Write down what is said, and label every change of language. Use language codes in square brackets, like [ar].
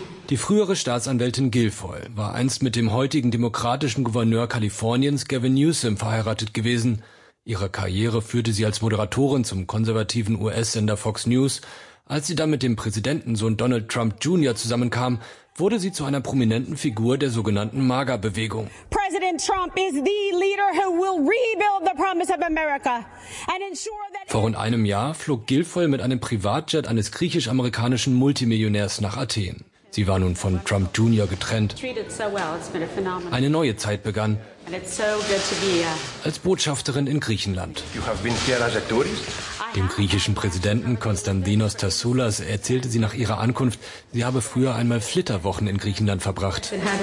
[de] Die frühere Staatsanwältin Guilfoyle war einst mit dem heutigen demokratischen Gouverneur Kaliforniens Gavin Newsom verheiratet gewesen. Ihre Karriere führte sie als Moderatorin zum konservativen US-Sender Fox News. Als sie dann mit dem Präsidentensohn Donald Trump Jr. zusammenkam, wurde sie zu einer prominenten Figur der sogenannten MAGA-Bewegung. [en] President Trump is the leader who will rebuild the promise of America and ensure that. [de] Vor rund einem Jahr flog Guilfoyle mit einem Privatjet eines griechisch-amerikanischen Multimillionärs nach Athen. Sie war nun von Trump Jr. getrennt. Eine neue Zeit begann. Als Botschafterin in Griechenland. Dem griechischen Präsidenten Konstantinos Tassoulas erzählte sie nach ihrer Ankunft, sie habe früher einmal Flitterwochen in Griechenland verbracht.